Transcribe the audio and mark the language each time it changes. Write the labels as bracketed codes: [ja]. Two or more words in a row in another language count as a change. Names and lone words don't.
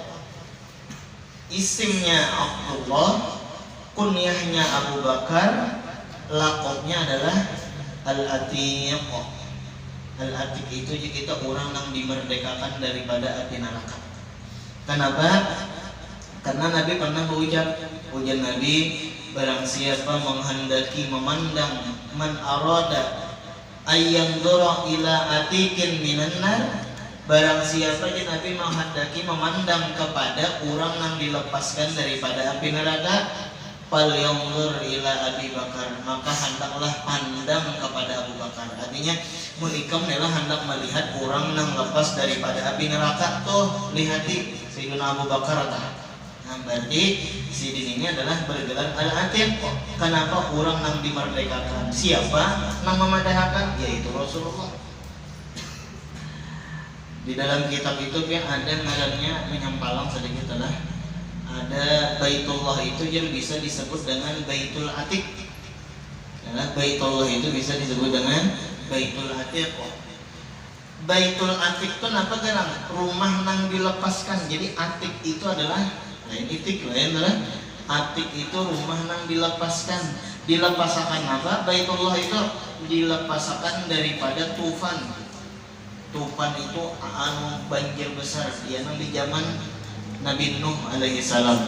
[bjn] Isimnya Abdullah, kunyahnya Abu Bakar, lakopnya adalah Al-Atiq. Al-Atiq itu kita orang yang dimerdekakan daripada api neraka. Kenapa? Karena Nabi pernah berujar, ujar Nabi, barang siapa menghendaki memandang [ar] من أراد أن ينظر إلى عتيق من النار, [bjn] barang siapa yang Nabi menghendaki memandang kepada orang yang dilepaskan daripada api neraka, [ar] فلينظر إلى أبي بكر, [bjn] maka hendaklah pandang kepada Abu Bakar. Artinya Mulikam adalah hendak melihat orang nang lepas daripada api neraka tuh lihati Sayyidina Abu Bakar tah. Nah, berarti si din ini adalah bergelar al-atiq. Kenapa orang nang dimerdekakan? Siapa nang memerdekakan? Yaitu Rasulullah. Di dalam kitab itu yang ada ngarannya menyampalang sedikit adalah ada Baitullah itu yang bisa disebut dengan Baitul Atiq. Nah, Baitullah itu bisa disebut dengan Baitul Atiq. Baitul Atiq itu apa kan? Rumah nang dilepaskan. Jadi Atiq itu adalah lain itik, lain adalah Atiq itu rumah nang dilepaskan. Dilepasakan apa? Baitullah itu dilepasakan daripada tufan. Tufan itu banjir besar dia nang di zaman Nabi Nuh [ar] عليه السلام.